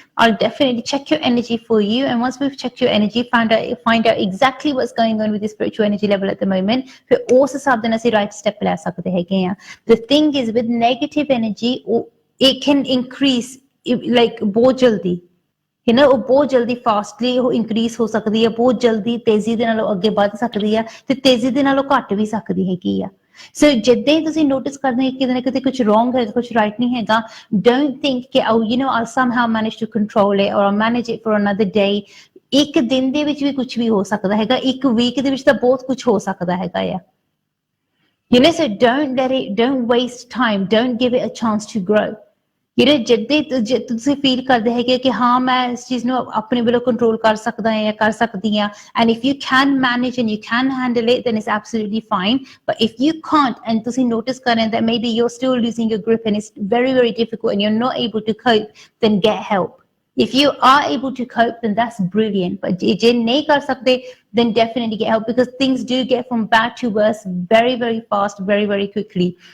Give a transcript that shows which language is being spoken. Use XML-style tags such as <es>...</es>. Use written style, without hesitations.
<en>I'll definitely check your energy for you, and once we've checked your energy, find out exactly what's going on with your spiritual energy level at the moment,</en> <pa>ਫਿਰ ਉਸ ਹਿਸਾਬ ਦੇ ਨਾਲ ਅਸੀਂ right step ਲੈ ਸਕਦੇ ਹੈਗੇ ਆ।</pa> <en>The thing is with negative energy, it can increase like</en> <pa>ਬਹੁਤ ਜਲਦੀ, ਉਹ ਬਹੁਤ ਜਲਦੀ ਫਾਸਟਲੀ ਉਹ ਇਨਕਰੀਜ਼ ਹੋ ਸਕਦੀ ਹੈ, ਬਹੁਤ ਜਲਦੀ ਤੇਜ਼ੀ ਦੇ ਨਾਲ ਉਹ ਅੱਗੇ ਵੱਧ ਸਕਦੀ ਆ, ਤੇ ਤੇਜ਼ੀ ਦੇ ਨਾਲ ਉਹ ਘੱਟ ਵੀ ਸਕਦੀ ਹੈਗੀ ਆ। ਸੋ ਜਿੱਦਾਂ ਹੀ ਤੁਸੀਂ ਨੋਟਿਸ ਕਰਦੇ ਹੋ ਕਿਤੇ ਨਾ ਕਿਤੇ ਕੁਝ ਰੋਂਗ ਹੈ, ਕੁਝ ਰਾਈਟ ਨਹੀਂ ਹੈਗਾ,</pa> <en>don't think</en> <pa>ਕਿ</pa> <en>I'll somehow manage to control it or I'll manage it for another day।</en> <pa>ਇੱਕ ਦਿਨ ਦੇ ਵਿੱਚ ਵੀ ਕੁਝ ਵੀ ਹੋ ਸਕਦਾ ਹੈਗਾ, ਇੱਕ ਵੀਕ ਦੇ ਵਿੱਚ ਤਾਂ ਬਹੁਤ ਕੁਝ ਹੋ ਸਕਦਾ ਹੈਗਾ ਆ।</pa> <en>so don't waste time, don't give it a chance to grow।</en> <pa>ਜੇ ਤੁਸੀਂ ਫੀਲ ਕਰਦੇ ਹੈਗੇ ਕਿ ਹਾਂ ਮੈਂ ਇਸ ਚੀਜ਼ ਨੂੰ ਆਪਣੇ ਵੱਲੋਂ ਕੰਟਰੋਲ ਕਰ ਸਕਦਾ ਜਾਂ ਕਰ ਸਕਦੀ ਹਾਂ,</pa> <en>and if you can manage and you can handle it, then it's absolutely fine। but if you can't and</en> <pa>ਤੁਸੀਂ notice ਕਰ ਰਹੇ</pa> <en>that maybe you're still losing your grip and it's very difficult and you're not able to cope, then get help। if you are able to cope, then that's brilliant। but</en> <pa>ਜੇ ਨਹੀਂ ਕਰ ਸਕਦੇ,</pa> <en>then definitely get help, because things do get from bad to worse very fast, very quickly।</en>